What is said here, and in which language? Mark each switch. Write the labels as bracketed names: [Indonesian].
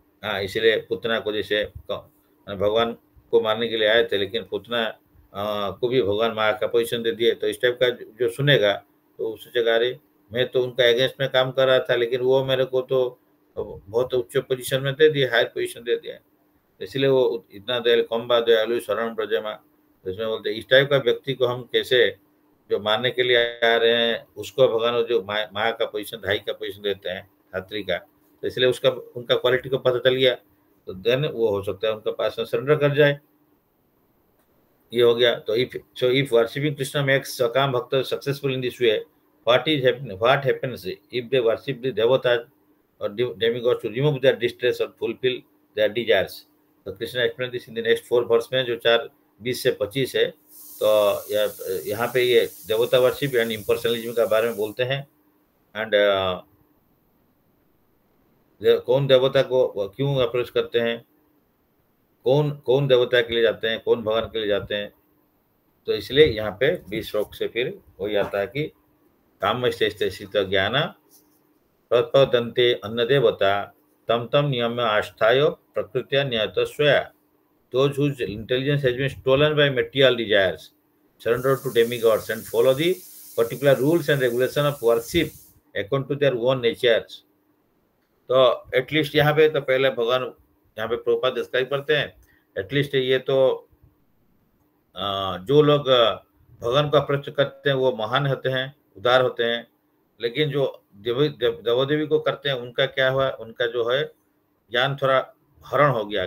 [Hindi] हाँ, इसलिए पुतना को जैसे भगवान को मारने के लिए आए थे, लेकिन पुतना को भी भगवान माँ का पोजीशन दे दिए, तो इस टाइप का जो सुनेगा तो उस जगह अरे मैं तो उनका अगेंस्ट में काम कर रहा था, लेकिन वो मेरे को तो बहुत उच्च पोजीशन में दे दिया, हायर पोजीशन दे दिया, इसलिए वो इतना दयालु, कम्बा दयालु शरण प्रजमा। इसमें बोलते इस टाइप का व्यक्ति को हम कैसे, जो मारने के लिए आ रहे हैं उसको भगवान जो माँ का पोजीशन, भाई का पोजीशन देते हैं, छात्री का, तो इसलिए उसका उनका क्वालिटी को पता चल गया, तो देन वो हो सकता है उनका पास में सरेंडर कर जाए। ये हो गया। [English] तो if worshipping Krishna makes sakam bhakta successful in this way, what happens if they worship the devatas or demigods to remove their distress or fulfill their desires? तो Krishna explain this in the next 4 verse में, [Hindi] जो 4:20 से 25 है। तो यहाँ पे ये देवता वर्शिप एंड इम्पर्सनलिज्म के बारे में बोलते हैं। एंड कौन देवता को क्यों अप्रोच करते हैं, कौन देवता के लिए जाते हैं, कौन भगवान के लिए जाते हैं, तो इसलिए यहाँ पे 20 श्लोक से फिर वही आता है कि [Sanskrit] कामश्चेष्टित ज्ञान प्रपदन्ते अन्न देवता तम तम नियम आस्थाय प्रकृत्या न्यायत स्वया। [English] Those whose intelligence has been stolen by material desires surrender to demigods and follow the particular rules and regulation of worship according to their own natures। [Hindi] तो एटलीस्ट यहाँ पे तो पहले भगवान यहाँ पे प्रभुपाद डिस्क्राइब करते हैं, एटलीस्ट ये तो जो लोग भगवान को अप्रोच करते हैं वो महान होते हैं, उदार होते हैं, लेकिन जो देवदेवी को करते हैं उनका क्या हुआ, उनका जो है ज्ञान थोड़ा हरण हो गया।